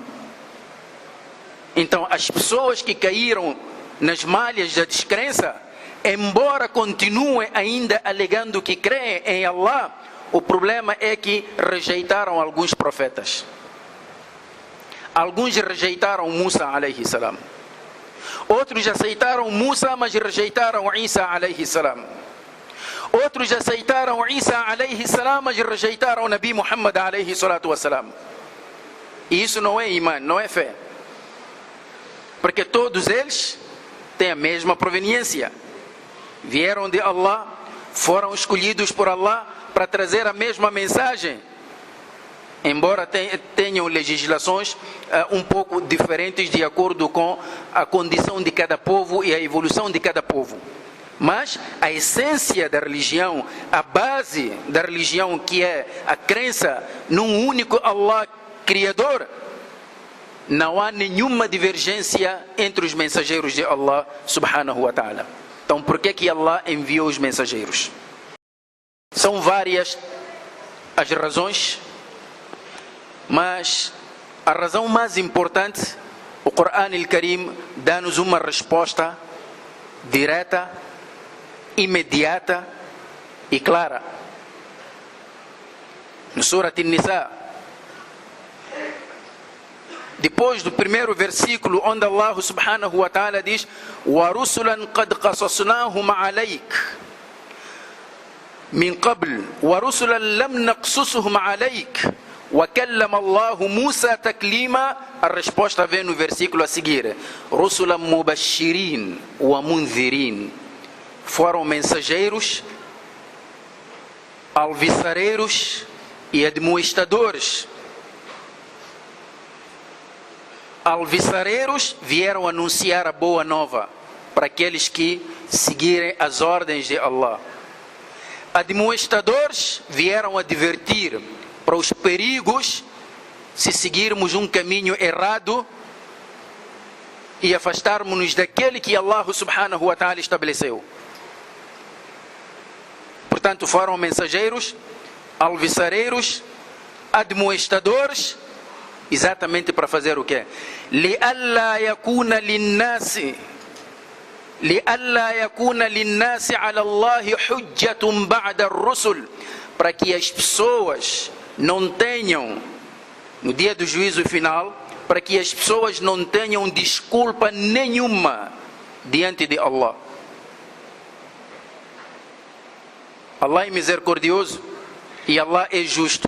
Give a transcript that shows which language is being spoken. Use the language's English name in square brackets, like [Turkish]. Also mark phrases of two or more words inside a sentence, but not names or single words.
[Portuguese] Então as pessoas que caíram nas malhas da descrença, embora continuem ainda alegando que creem em Allah, o problema é que rejeitaram alguns profetas. Alguns rejeitaram Musa [Arabic] عليه السلام. [Portuguese] Outros aceitaram Musa, mas rejeitaram Isa [Arabic] عليه السلام. [Portuguese] Outros aceitaram Isa [Arabic] عليه السلام, [Portuguese] mas rejeitaram Nabi Muhammad [Arabic] عليه الصلاة والسلام. [Portuguese] E isso não é imã, não é fé. Porque todos eles têm a mesma proveniência. Vieram de Allah, foram escolhidos por Allah para trazer a mesma mensagem. Embora tenham legislações um pouco diferentes de acordo com a condição de cada povo e a evolução de cada povo. Mas a essência da religião, a base da religião, que é a crença num único Allah Criador, não há nenhuma divergência entre os mensageiros de Allah [Arabic] سبحانه وتعالى. [Portuguese] Então por que Allah enviou os mensageiros? São várias as razões, mas a razão mais importante, o Corão Al-Karim dá-nos uma resposta direta, imediata e clara. No Surat An-Nisa, depois do primeiro versículo, onde Allah [Arabic] سبحانه وتعالى [Portuguese] diz: [Arabic] وَرُسُلًا قَدْ قَصَصْنَاهُمْ عَلَيْكَ مِنْ قَبْلِ وَرُسُلًا لَمْ نَقْصُصْهُمْ عَلَيْكَ وَكَلَّمَ اللَّهُ مُوسَى تَكْلِيمًا. [Portuguese] A resposta vem no versículo a seguir: [Arabic] رُسُلًا مُبَشِّرِينَ وَمُنذِرِينَ. [Portuguese] Foram mensageiros, alviçareiros e admoestadores. Alviçareiros vieram anunciar a boa nova para aqueles que seguirem as ordens de Allah. Admoestadores vieram advertir para os perigos se seguirmos um caminho errado e afastarmos-nos daquele que Allah [Arabic] سبحانه وتعالى [Portuguese] estabeleceu. Portanto, foram mensageiros, alviçareiros, admoestadores, exatamente para fazer o quê? [Arabic] لِأَلَّا يَكُونَ لِلنَّاسِ عَلَى اللَّهِ حُجَّةٌ بَعْدَ الرُّسُلِ. [Portuguese] Para que as pessoas não tenham, no dia do juízo final, para que as pessoas não tenham desculpa nenhuma diante de Allah. Allah é misericordioso e Allah é justo.